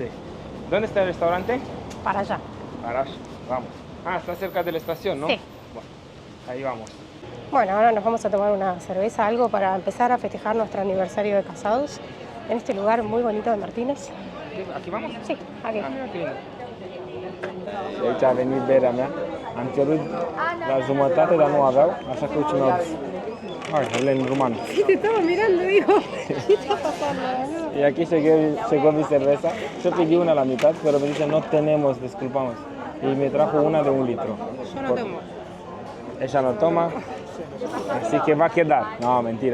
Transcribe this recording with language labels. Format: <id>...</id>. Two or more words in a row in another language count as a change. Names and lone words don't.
<es>¿Dónde está el restaurante? Para allá. Arash, vamos. Ah, está cerca de la estación, ¿no? Sí. Bueno, ahí vamos. Bueno, ahora nos vamos a tomar una cerveza, algo para empezar a festejar nuestro aniversario de casados en este lugar muy bonito de Martínez. ¿Aquí vamos? Sí, aquí. Ah, mira qué lindo.</es> <ro>Deci a venit berea mea, am cerut la jumătate, dar nu aveau, așa că uite mi-au zis. Hai, în rumană.</ro> <es>Sí, te estaba mirando, digo, ¿qué está pasando? Y aquí llegó mi cerveza. Yo pedí una a la mitad, pero me dice no tenemos, disculpamos. Y me trajo una de 1 litro. Yo no tomo. Ella no toma, así que va a quedar. No, mentira, no.</es>